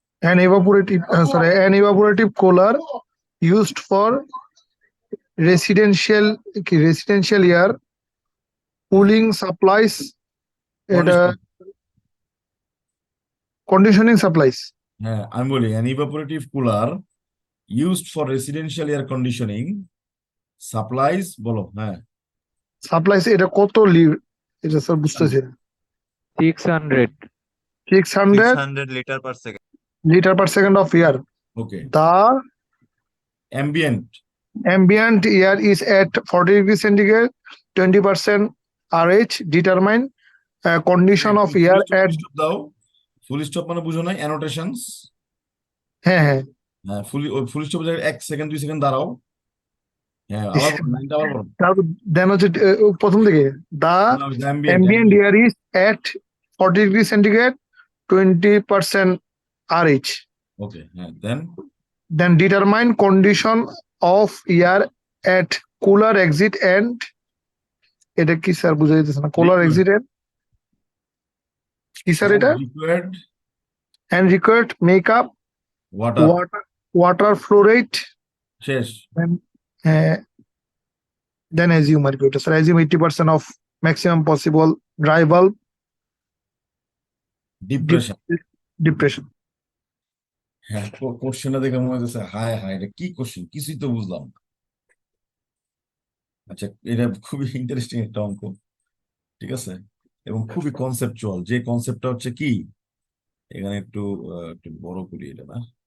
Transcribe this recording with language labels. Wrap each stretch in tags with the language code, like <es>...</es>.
<en>an evaporative cooler used for residential air cooling supplies,</en> <bn>এটা</bn> <en>conditioning supplies.</en> <bn>হ্যাঁ আমি বলি</bn> <en>an evaporative cooler used for residential air conditioning supplies,</en> <bn>বলো। হ্যাঁ, Supplies এটা কত এটা স্যার বুঝতেছি না। 600. 600</bn> <en>600 litre per second. liter per second of air. Okay, The ambient, ambient air is at 40 degrees centigrade, 20% RH. Determine condition of full air at.</en> <bn>Stop দাও, full stop মানে বুঝো নাই, অ্যানোটেশনস। হ্যাঁ হ্যাঁ। হ্যাঁ, ফুল স্টপ জায়গায় 1 সেকেন্ড 2 সেকেন্ড দাঁড়াও। হ্যাঁ, আবার বলো, লাইনটা আবার বলো। তারপর দেন হচ্ছে প্রথম দিকে the</bn> <en>Ambient, ambient air is at 40 degrees centigrade, 20% RH. Okay, হ্যাঁ, then Then determine condition of air at cooler exit and.</en> <bn>এটা কি স্যার বুঝা যাইতেছে না, cooler</bn> <en>Liquid. exit and</en> <bn>কি স্যার এটা?</bn> <en>Required and required makeup water, water flow rate.</en> <bn>শেষ।</bn> <en>And then assume</en> <bn>আর কি ওটা sir,</bn> <en>assume 80% of maximum possible dry bulb depression. depression.</en> <bn>হ্যাঁ, কোশ্চেনটা দেখে মনে হচ্ছে হায় হায়, এটা কি কোশ্চেন, কিছুই তো বুঝলাম না। আচ্ছা, এটা খুবই ইন্টারেস্টিং একটা অঙ্ক, ঠিক আছে, এবং খুবই কনসেপচুয়াল। যে কনসেপ্টটা হচ্ছে কি, এখানে একটু বড় করি এটা, না?</bn>